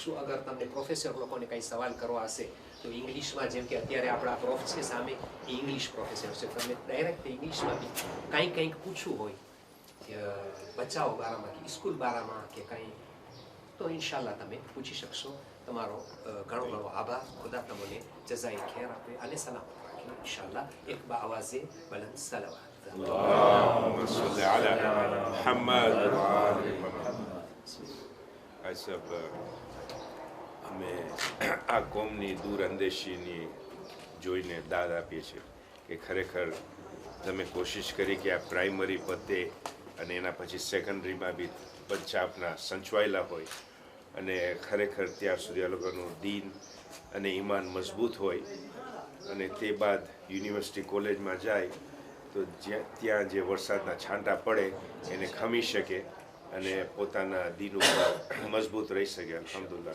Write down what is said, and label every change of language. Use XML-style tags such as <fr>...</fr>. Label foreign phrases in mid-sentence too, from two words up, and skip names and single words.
<gu>અગર તમને પ્રોફેસર લોકોને કંઈ સવાલ કરવા હશે તો ઇંગ્લિશમાં જેમ કે અત્યારે આપણા પ્રોફ છે સામે એ ઇંગ્લિશ પ્રોફેસર છે, તમે ડાયરેક્ટ ઇંગ્લિશમાં બી કંઈક પૂછવું હોય બચ્ચાઓ બારામાં કે સ્કૂલ બારામાં કે કંઈ, તો ઇન્શાલ્લાહ તમે પૂછી શકશો. તમારો ઘણો ઘણો આભાર. ખુદા તમને જઝાઈ ખેર આપે અને સલામત રાખે ઇન્શાલ્લાહ.</gu> <ur>ایک با آوازِ بلند صلوات.</ur> <ar>اللهم صل على محمد وآل محمد.</ar> <gu>સાહેબ, અમે આ કોમની દૂર અંદેશીની જોઈને દાદ આપીએ છીએ કે ખરેખર તમે કોશિશ કરી કે આ પ્રાઇમરી પતે અને એના પછી સેકન્ડરીમાં બી બચ્ચા આપણા સંચવાયેલા હોય અને ખરેખર ત્યાર સુધી આ લોકોનું દીન અને ઈમાન મજબૂત હોય અને તે બાદ યુનિવર્સિટી કોલેજમાં જાય તો ત્યાં જે વરસાદના છાંટા પડે એને ખમી શકે અને પોતાના દીન ઉપર મજબૂત રહી શકે અલ્હમ્દુલિલ્લાહ.</gu>